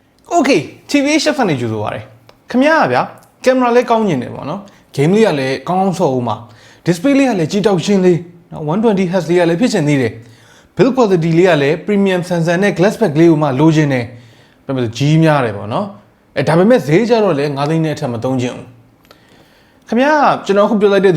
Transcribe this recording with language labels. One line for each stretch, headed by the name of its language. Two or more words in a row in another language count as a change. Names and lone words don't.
Burmese: Okay, TBH Labs နေကြိုဆိုပါရစေခင်ဗျားဗျာကင်မရာလေးကောင်းညင်တယ်ပေါ့နော် game လေးကလည်းကောင်းကောင်းဆော့ဦးမှာ display လေးကလည်းကြည့်တော့ရှင်းလေးနော် 120Hz လေးကလည်းဖြစ်ချင်သေးတယ်
English: build quality
Burmese: လေးကလည်း
English: premium sensor
Burmese: နဲ့
English: glass back
Burmese: လေးကိုမှလိုချင်တယ်ပြမလို့ကြီးများတယ်ပေါ့နော်ဒါပေမဲ့ဈေးကြတော့လည်း9သိန်းနဲ့အထက်မသုံးချင်ဘူးခင်ဗျားကျွန်တော်အခုပြောလိုက်တဲ့